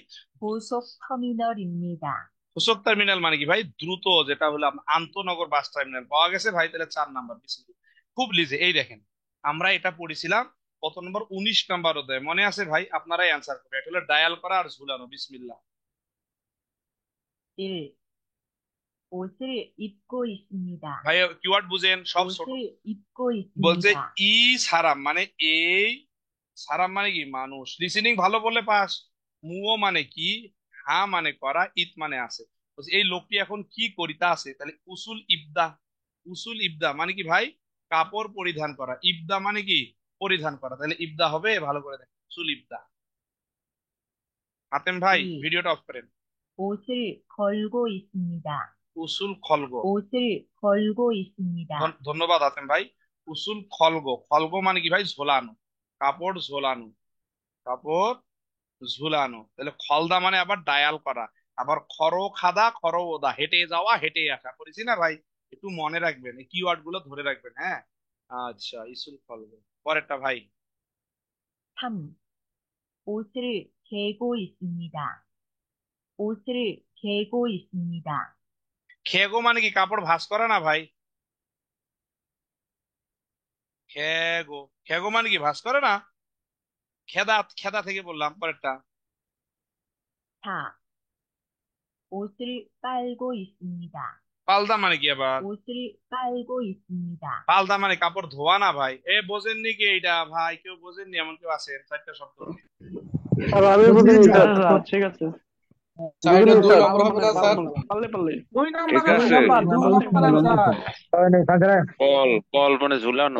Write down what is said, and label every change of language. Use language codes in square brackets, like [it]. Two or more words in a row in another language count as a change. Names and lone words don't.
[ko] 고속터미널입니다. 고속 터미널 [bn] মানে কি ভাই? দ্রুত, যেটা হলো আপনার আন্তনগর বাস টার্মিনাল পাওয়া গেছে ভাই, তাহলে 4 নাম্বার। খুব লিজে, এই দেখেন আমরা এটা পড়েছিলাম কত নম্বর? 19 নাম্বার অধ্যায়, মনে আছে ভাই? আপনারাই অ্যান্সার করবে। এটা হলো ডায়াল করা আর ঝুলানো। বিসমিল্লাহ। 1. [ko] 옷을 입고 있습니다. [bn] ভাই কিওয়ার্ড বুঝেন, সব ছোট। [ko] 옷을 입고 [bn] বলছে [ko] 있습니다. 이 사람 [bn] মানে এই, সারাম মানে কি? মানুষ। লিসেনিং ভালো বললে পাস। মুও মানে কি? হা মানে করা, ইত মানে আছে। বলছে এই লোকটি এখন কি করিতা আছে, তাহলে [ko] 옷을 입다. 옷을 입다 [bn] মানে কি ভাই? কাপড় পরিধান করা। ইবদা মানে কি? পরিধান করা, তাহলে ইবদা হবে। ভালো করে দেখ, [ko] 옷을 입다. [bn] হাতেম ভাই 2. ভিডিওটা অফ করেন। [ko] 옷을 걸고 있습니다. 옷을 걸고. 옷을 걸고 있습니다. [bn] ধন্যবাদ হাতেম ভাই। [ko] 옷을 걸고, [bn] খলগ মানে কি ভাই? ঝোলানো, কাপড় ঝোলানো, কাপড় ঝুলানো। তাহলে খলদা মানে আবার ডায়াল করা, আবার [ko] 걸어 가다 걸어 오다, [bn] হেঁটে যাওয়া হেঁটে আসা। করেছি না ভাই? একটু মনে রাখবেন, এই কিওয়ার্ড গুলো ধরে রাখবেন, হ্যাঁ। আচ্ছা, [ko] 옷을 걸고. [bn] পরেরটা ভাই। 3. [ko] 옷을 개고 있습니다. 옷을 개고 있습니다. [bn] খেগো মানে কি? কাপড় ভাঁজ করা না ভাই? খেগো, খেগো মানে কি? ভাঁজ করে না? খেদা, খেদা থেকে বললাম। পরেরটা 4. [ko] 옷을 빨고 있습니다. [bn] পালদা মানে কি আবার? [ko] 옷을 빨고 있습니다. [bn] পালদা মানে কাপড় ধোয়া না ভাই? এ বোঝেননি কি এইটা ভাই? কেউ বোঝেননি? এমন কেউ আছেন? 4টা শব্দ। আমি বুঝিনি স্যার। ঠিক আছে বুঝলি দুই স্যার? নম্বর হবে না স্যার? পারলে পারলে ঠিক আছে। কল কল মানে ঝুলানো।